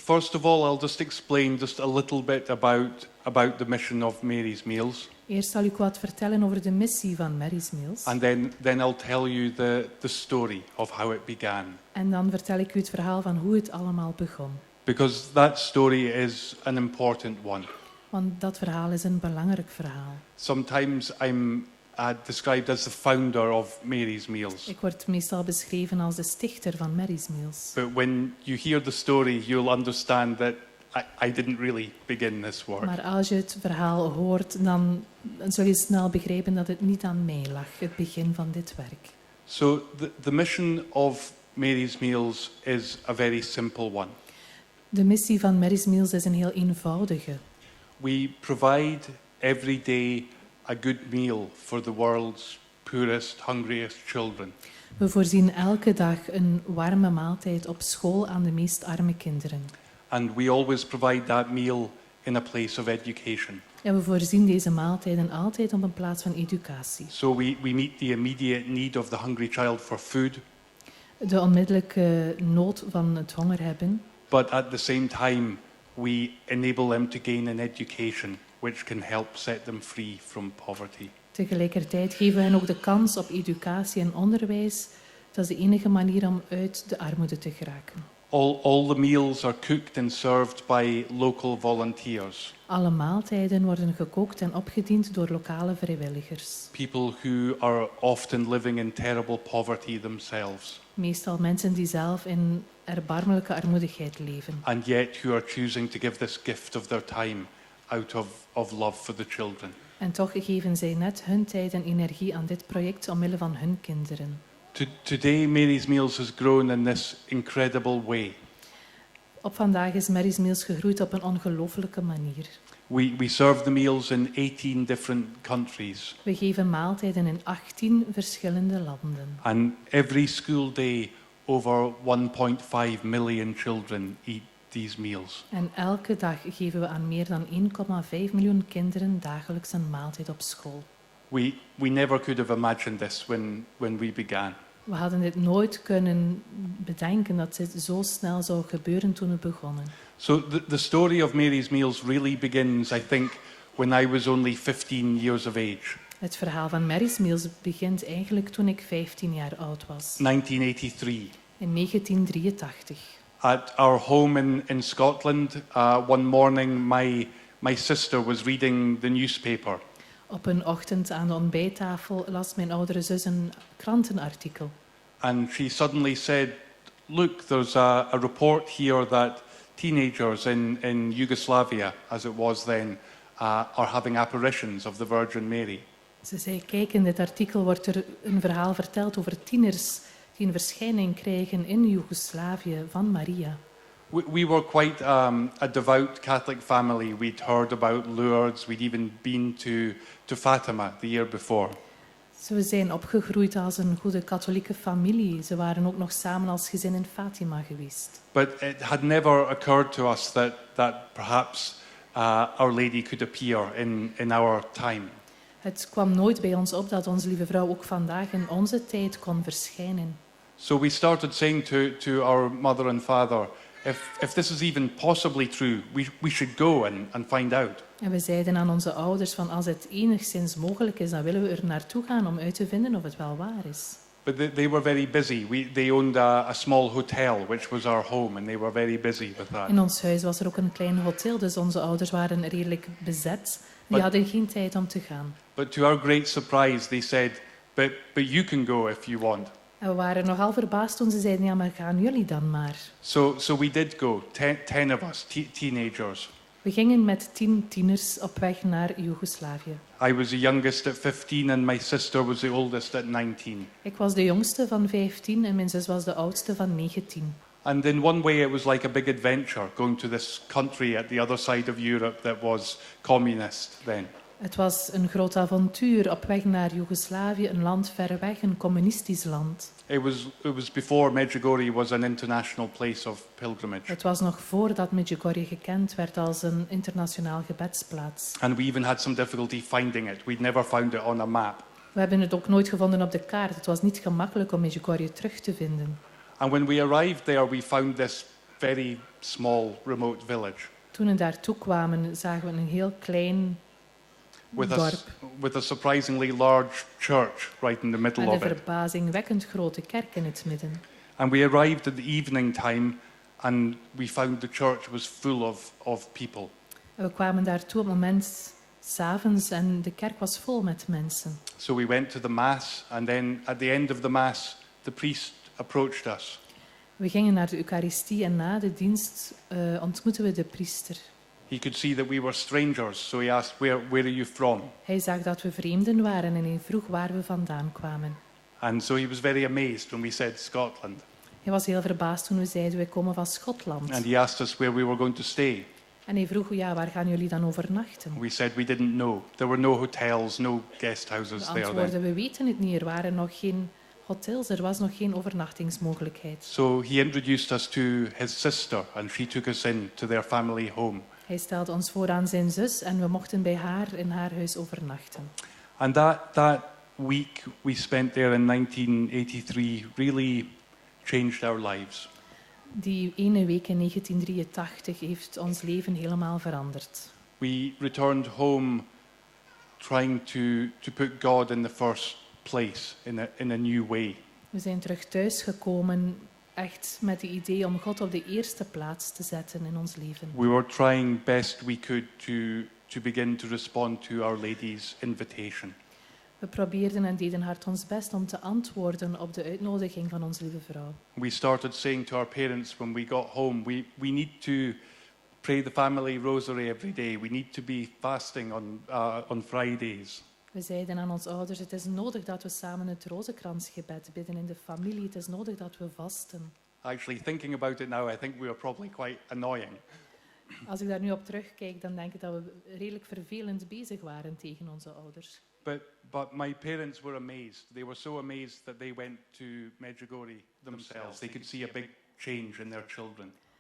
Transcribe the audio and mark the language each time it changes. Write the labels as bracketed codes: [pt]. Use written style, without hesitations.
[en] first of all, I'll just explain just a little bit about the mission of Mary's Meals. [nl] Eerst zal ik wat vertellen over de missie van Mary's Meals. [en] And then I'll tell you the story of how it began. [nl] En dan vertel ik u het verhaal van hoe het allemaal begon. [en] Because that story is an important one. [nl] Want dat verhaal is een belangrijk verhaal. [en] Sometimes I'm described as the founder of Mary's Meals. [nl] Ik word meestal beschreven als de stichter van Mary's Meals. [en] But when you hear the story, you'll understand that I didn't really begin this work. [nl] Maar als je het verhaal hoort, dan zul je snel begrijpen dat het niet aan mij lag, het begin van dit werk. [en] So the mission of Mary's Meals is a very simple one. [nl] De missie van Mary's Meals is een heel eenvoudige. [en] We provide every day a good meal for the world's poorest, hungriest children. [nl] We voorzien elke dag een warme maaltijd op school aan de meest arme kinderen. [en] And we always provide that meal in a place of education. [nl] En we voorzien deze maaltijden altijd op een plaats van educatie. [en] So we meet the immediate need of the hungry child for food. [nl] De onmiddellijke nood van het honger hebben. [en] But at the same time, we enable them to gain an education which can help set them free from poverty. [nl] Tegelijkertijd geven we hen ook de kans op educatie en onderwijs. Dat is de enige manier om uit de armoede te geraken. [en] All the meals are cooked and served by local volunteers. [nl] Alle maaltijden worden gekookt en opgediend door lokale vrijwilligers. [en] People who are often living in terrible poverty themselves. [nl] Meestal mensen die zelf in erbarmelijke armoedigheid leven. [en] And yet who are choosing to give this gift of their time out of love for the children. [nl] En toch geven zij net hun tijd en energie aan dit project omwille van hun kinderen. [en] Today, Mary's Meals has grown in this incredible way. [nl] Op vandaag is Mary's Meals gegroeid op een ongelooflijke manier. [en] We serve the meals in 18 different countries. [nl] We geven maaltijden in 18 verschillende landen. [en] And every school day, over 1.5 million children eat these meals. [nl] En elke dag geven we aan meer dan 1,5 miljoen kinderen dagelijks een maaltijd op school. [en] We never could have imagined this when we began. [nl] We hadden dit nooit kunnen bedenken dat dit zo snel zou gebeuren toen we begonnen. [en] So the story of Mary's Meals really begins, I think, when I was only 15 years of age. [nl] Het verhaal van Mary's Meals begint eigenlijk toen ik 15 jaar oud was. [en] 1983. [nl] In 1983. [en] At our home in Scotland, one morning my sister was reading the newspaper. [nl] Op een ochtend aan de ontbijttafel las mijn oudere zus een krantenartikel. [en] And she suddenly said, "Look, there's a report here that teenagers in Yugoslavia, as it was then, are having apparitions of the Virgin Mary." [nl] Ze zei, kijk, in dit artikel wordt er een verhaal verteld over tieners die een verschijning krijgen in Joegoslavië van Maria. [en] We were quite a devout Catholic family. We'd heard about Lourdes. We'd even been to Fatima the year before. [nl] Ze zijn opgegroeid als een goede katholieke familie. Ze waren ook nog samen als gezin in Fatima geweest. [en] But it had never occurred to us that perhaps Our Lady could appear in our time. [nl] Het kwam nooit bij ons op dat onze lieve vrouw ook vandaag in onze tijd kon verschijnen. [en] So we started saying to our mother and father, if this is even possibly true, we should go and find out. [nl] En we zeiden aan onze ouders van als het enigszins mogelijk is, dan willen we er naartoe gaan om uit te vinden of het wel waar is. [en] But they were very busy. They owned a small hotel, which was our home, and they were very busy with that. [nl] In ons huis was er ook een klein hotel, dus onze ouders waren redelijk bezet. Die hadden geen tijd om te gaan. [en] But to our great surprise, they said, but you can go if you want. [nl] En we waren nogal verbaasd toen ze zeiden, ja, maar gaan jullie dan maar. [en] So we did go, 10 of us, teenagers. [nl] We gingen met 10 tieners op weg naar Joegoslavië. [en] I was the youngest at 15 and my sister was the oldest at 19. [nl] Ik was de jongste van 15 en mijn zus was de oudste van 19. [en] And in one way it was like a big adventure, going to this country at the other side of Europe that was communist then. [nl] Het was een groot avontuur op weg naar Joegoslavië, een land ver weg, een communistisch land. [en] It was before Medjugorje was an international place of pilgrimage. [nl] Het was nog voordat Medjugorje gekend werd als een internationaal gebedsplaats. [en] And we even had some difficulty finding it. We'd never found it on a map. [nl] We hebben het ook nooit gevonden op de kaart. Het was niet gemakkelijk om Medjugorje terug te vinden. [en] And when we arrived there, we found very small, remote village [nl] Toen we daartoe kwamen, zagen we een heel klein dorp. [en] with a surprisingly large church right in the middle [nl] Met [en] of [nl] een [en] it. [nl] verbazingwekkend grote kerk in het midden. [en] And we arrived at the evening time and we found the church was full of people. [nl] En we kwamen daartoe op het moment 's avonds en de kerk was vol met mensen. [en] So we went to the mass, and then at the end of the mass, the priest approached us. [nl] We gingen naar de Eucharistie en na de dienst ontmoetten we de priester. [en] He could see that we were strangers, so he asked, where are you from? [nl] Hij zag dat we vreemden waren en hij vroeg waar we vandaan kwamen. [en] And so he was very amazed when we said Scotland. [nl] Hij was heel verbaasd toen we zeiden, wij komen van Schotland. [en] And he asked us where we were going to stay. [nl] En hij vroeg, ja, waar gaan jullie dan overnachten? [en] We said we didn't know. There were no hotels, no guest houses [nl] We [en] there then. [nl] antwoordden, we weten het niet. Er waren nog geen hotels, er was nog geen overnachtingsmogelijkheid. [en] So he introduced us to his sister, and she took us in to their family home. [nl] Hij stelde ons voor aan zijn zus en we mochten bij haar in haar huis overnachten. [en] And that week we spent there in 1983 really changed our lives. [nl] Die ene week in 1983 heeft ons leven helemaal veranderd. [en] We returned home trying to put God in the first place in a new way. [nl] We zijn terug thuis gekomen, echt met het idee om God op de eerste plaats te zetten in ons leven. [en] We were trying best we could to begin to respond to Our Lady's invitation. [nl] We probeerden en deden hard ons best om te antwoorden op de uitnodiging van onze lieve vrouw. [en] We started saying to our parents when we got home, we need to pray the family rosary every day. We need to be fasting on Fridays. [nl] We zeiden aan onze ouders, het is nodig dat we samen het rozenkransgebed bidden in de familie. Het is nodig dat we vasten. [en] Actually, thinking about it now, I think we were probably quite annoying. [nl] Als ik daar nu op terugkijk, dan denk ik dat we redelijk vervelend bezig waren tegen onze ouders. [en] But my parents were amazed. They were so amazed that they went to Medjugorje themselves. They could see a big change in their children.